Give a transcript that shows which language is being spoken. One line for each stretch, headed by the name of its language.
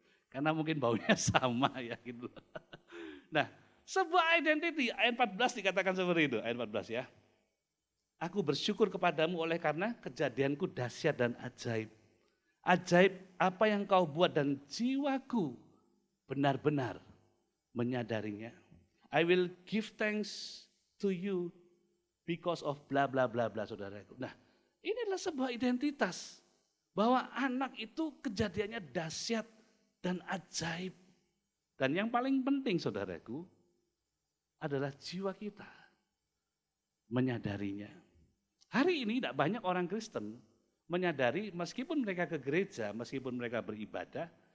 Indonesian: Karena mungkin baunya sama ya gitu. Nah, sebuah identity, ayat 14 dikatakan seperti itu, ayat 14 ya. Aku bersyukur kepadamu oleh karena kejadianku dahsyat dan ajaib. Ajaib apa yang kau buat dan jiwaku benar-benar menyadarinya.
English: I will give thanks to you because of bla bla bla bla
Indonesian: saudaraku. Nah, ini adalah sebuah identitas bahwa anak itu kejadiannya dahsyat dan ajaib. Dan yang paling penting saudaraku adalah jiwa kita menyadarinya. Hari ini tidak banyak orang Kristen menyadari meskipun mereka ke gereja, meskipun mereka beribadah,